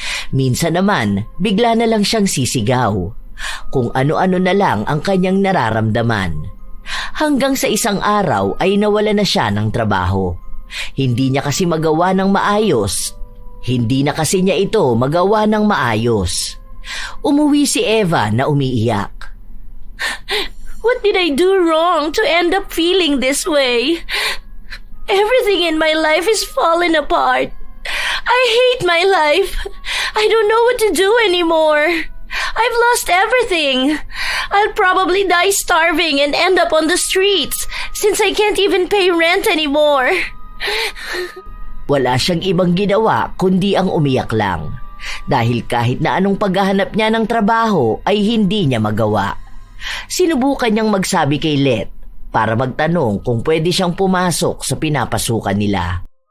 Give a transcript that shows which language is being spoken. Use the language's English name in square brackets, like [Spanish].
[Filipino] Minsan naman, bigla na lang siyang sisigaw. Kung ano-ano na lang ang kanyang nararamdaman. Hanggang sa isang araw ay nawala na siya ng trabaho. Hindi niya kasi magawa ng maayos. Hindi na kasi niya ito magawa ng maayos. Umuwi si Eva na umiiyak. [English] What did I do wrong to end up feeling this way? Everything in my life is falling apart. I hate my life. I don't know what to do anymore. I've lost everything. I'll probably die starving and end up on the streets since I can't even pay rent anymore. [Filipino] Wala siyang ibang ginawa kundi ang umiyak lang. Dahil kahit na anong paghahanap niya ng trabaho ay hindi niya magawa. Sinubukan niyang magsabi kay Let para magtanong kung pwede siyang pumasok sa pinapasukan nila.